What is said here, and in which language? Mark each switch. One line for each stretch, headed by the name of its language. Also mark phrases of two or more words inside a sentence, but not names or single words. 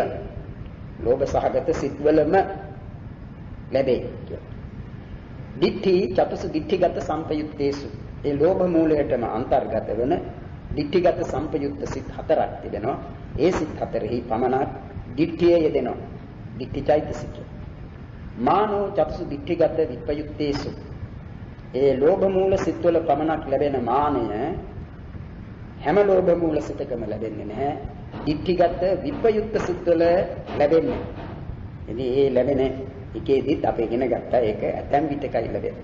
Sinhala: ලෝභ සහගත සිත් වලම ලැබේ කියලා.
Pali: දිට්ඨි චතුසු දිට්ඨිගත සම්පයුත්තේසු.
Sinhala: ඒ ලෝභ මූලයටම අන්තර්ගත වන දිට්ඨිගත සම්පයුක්ත සිත් 4ක් තිබෙනවා. ඒ සිත් 4හි පමණක් දිට්ඨිය යෙදෙනවා. දිට්ඨි චෛතසිකය.
Pali: මානෝ චතුසු දිට්ඨිගත විපයුත්තේසු.
Sinhala: ඒ ලෝභ මූල සිත් වල පමණක් ලැබෙන මානය හැම ලෝභ මූල සිතකම ලැබෙන්නේ නැහැ. දිට්ඨිගත විපයුක්ත සිත් වල ලැබෙන්නේ. ඉතින් ඒ ලැබෙන එකේදීත් අපි ඉගෙන ගත්තා ඒක ඇතැම් විටකයි ලැබෙන්නේ.